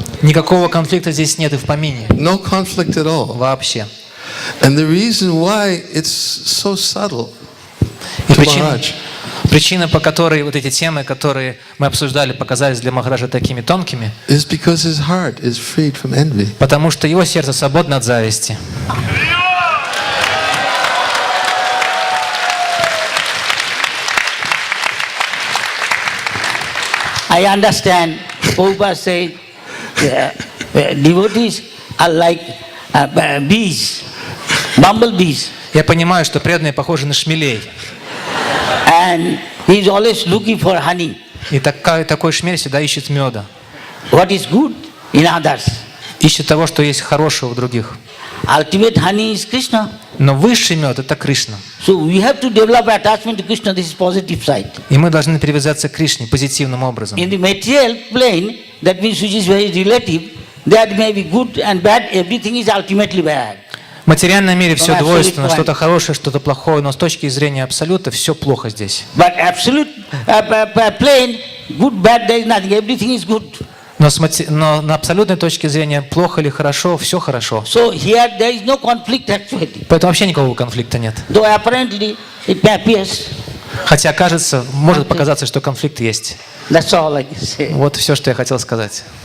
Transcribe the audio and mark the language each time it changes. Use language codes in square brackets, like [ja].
[ru] Никакого конфликта здесь нет и в помине. [en] No conflict at all. [ru] Вообще. [en] And the reason why it's so subtle [ru] И [en] to [ru] Причина, по которой вот эти темы, которые мы обсуждали, показались для Махараджа такими тонкими, [en] is because his heart is freed from envy. [ru] потому что его сердце свободно от зависти. [en] I understand. Prabhupada said devotees are like bees, bumblebees. [ru] Я понимаю, что преданные похожи на шмелей. [en] And he is always looking for honey. [ru] И такой шмель всегда ищет меда. [en] What is good in others. [ru] Ищет того, что есть хорошего в других. [en] Ultimate honey is Krishna. [ru] Но высший мед — это Кришна. [en] So we have to develop attachment to Krishna. This is positive side. [ru] И мы должны привязаться к Кришне позитивным образом. [en] In the material plane, that means which is very relative, that may be good and bad, everything is ultimately bad. [ru] В материальном мире все [en] Absolute [ru] двойственно, [en] point. [ru] что-то хорошее, что-то плохое, но с точки зрения абсолюта все плохо здесь. [en] But absolute plane, good, bad, there is nothing. Everything is good. [ru] Но на абсолютной точке зрения, плохо или хорошо, все хорошо. [en] So here there is no conflict actually. [ru] Поэтому вообще никакого конфликта нет. [en] Though apparently it appears. [ru] Хотя кажется, может показаться, что конфликт есть. [en] That's all I can say. [ru] Вот все, что я хотел сказать.